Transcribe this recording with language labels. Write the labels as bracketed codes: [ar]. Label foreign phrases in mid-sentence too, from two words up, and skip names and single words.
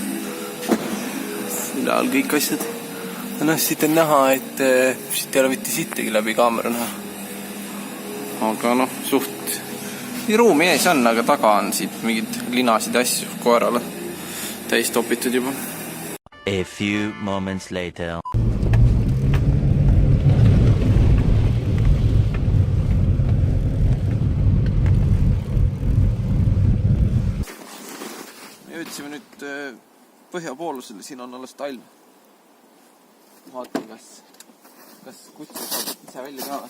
[et] Üleal kõik asjad. Siit on näha, et siit ei ole mitte sittegi läbi kaamera näha. Aga suht ruumi ees on, aga taga on siit mingid linasid asju koerale täis topitud juba. [en] A few moments later. [et] Me jõudsime nüüd põhjapoolusele, siin on alles talv. Vaatan, kas kutse saab ise välja ka.